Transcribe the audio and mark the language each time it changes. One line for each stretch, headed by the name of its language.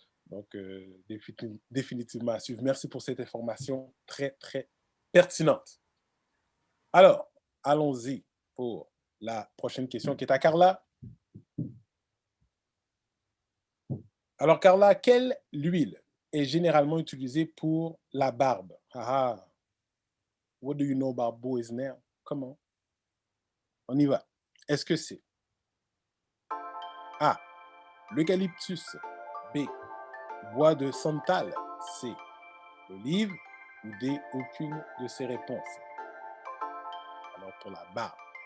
French: Donc, définitivement à suivre. Merci pour cette information très, très pertinente. Alors, allons-y pour la prochaine question qui est à Carla. Alors, Carla, quelle huile est généralement utilisée pour la barbe?
English: Ah, what do you know about boys now?
French: Comment? On y va. Est-ce que c'est A, l'eucalyptus, B, bois de santal, C, l'olive ou D, aucune de ces réponses? Alors, pour la barbe.